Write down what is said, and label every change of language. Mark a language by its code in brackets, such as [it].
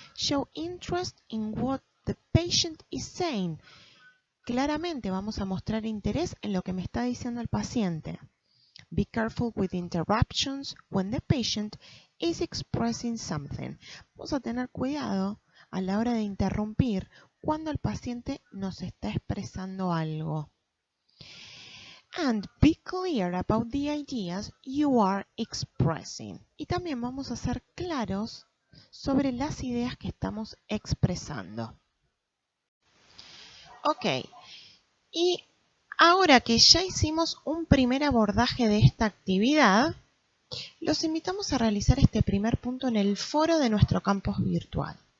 [en] Show interest in what the patient is saying. [es] Claramente vamos a mostrar interés en lo que me está diciendo el paciente. [en] Be careful with interruptions when the patient is expressing something. [es] Vamos a tener cuidado a la hora de interrumpir cuando el paciente nos está expresando algo. [en] And be clear about the ideas you are expressing. [es] Y también vamos a ser claros sobre las ideas que estamos expresando. Ok, y ahora que ya hicimos un primer abordaje de esta actividad, los invitamos a realizar este primer punto en el foro de nuestro campus virtual.